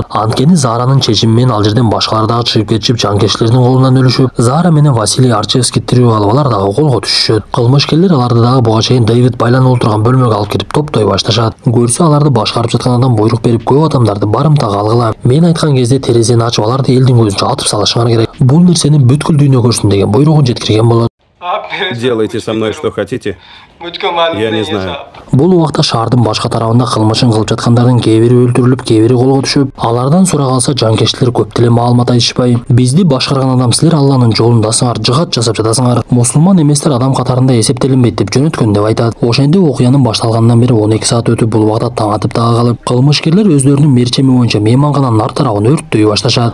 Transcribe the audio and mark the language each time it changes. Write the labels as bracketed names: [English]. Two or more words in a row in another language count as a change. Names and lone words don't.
[Kyrgyz] Анткени Заранын чечими менен ал жерден башкалар дагы чыгып кетишип, жанкечтилердин колунан өлүшүп, Зара менен Василий Арчевский тирүү калып, алар дагы колго түшүшөт. Кылмышкерлер аларды дагы буга чейин Дэвид байланып олтурган бөлмөгө алып кирип топтой башташат. Көрсө аларды башкарып жаткан адам буйрук берип, көп адамдарды барымтага алгыла, мен айткан кезде терезени ачып аларды элдин көзүнчө атып салышыңар керек. Бул нерсени бүткүл дүйнө көрсүн деген буйругун жеткирген болот. [Russian] Делайте со мной что хотите. Я не знаю. [Kyrgyz] Бул убакта шаардын башка тарабында кылмышын кылып жаткандардын кээ бири өлтүрүлүп, кээ бири колго түшүп, алардан сурагалса жанкечтилер көп деле маалымат айтышпай, бизди башкарган адам силер Алланын жолундасыңар, жыгат жасап жатасыңар, мусулман эместер адам катарында эсептелинбейт деп жөнөткөн деп айтат. Ошентип окуянын башталгандан бери 12 саат өтүп, бул убакта таң атып дагы калып, кылмышкерлер өздөрүнүн мерчеми боюнча мейманкананын арт тарабын өрттөй башташат.